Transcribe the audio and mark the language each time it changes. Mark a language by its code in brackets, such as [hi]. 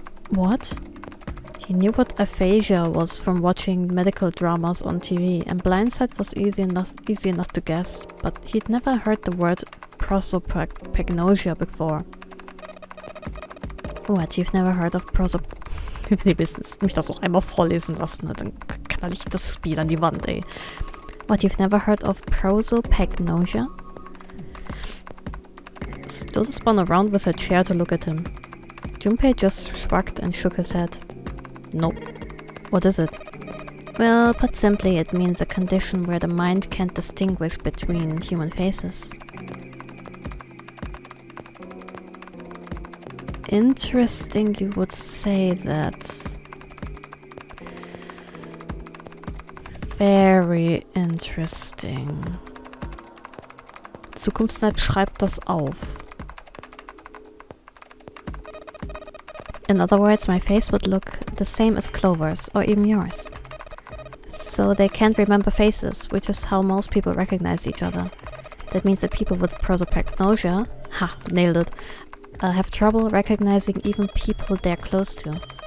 [en] What? He knew what aphasia was from watching medical dramas on TV, and blindsight was easy enough to guess, but he'd never heard the word prosopagnosia before. What, you've never heard of [de] Nee, mich das noch einmal vorlesen lassen, dann knall ich das Spiel an die Wand, ey. [en] What, you've never heard of prosopagnosia? Lotus spun around with her chair to look at him. Junpei just shrugged and shook his head. Nope. What is it? Well, put simply, it means a condition where the mind can't distinguish between human faces. Interesting, you would say that. Very interesting. [de] Zukunftssnipe schreibt das auf. [en] In other words, my face would look the same as Clover's, or even yours. So they can't remember faces, which is how most people recognize each other. That means that people with prosopagnosia, nailed it, have trouble recognizing even people they're close to.